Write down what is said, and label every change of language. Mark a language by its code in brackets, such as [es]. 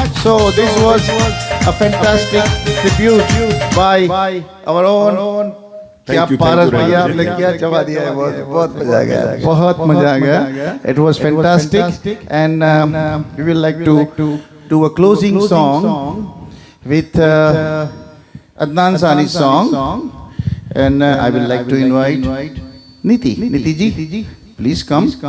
[en] So this was a fantastic tribute by our own. [hi] क्या पारस भैया आपने क्या जवा दिया है, बहुत बहुत मजा आ गया, बहुत मजा आ गया. [en] It was fantastic and we will like to do a closing song with Adnan Sani's song and I will like to invite Niti ji, please come.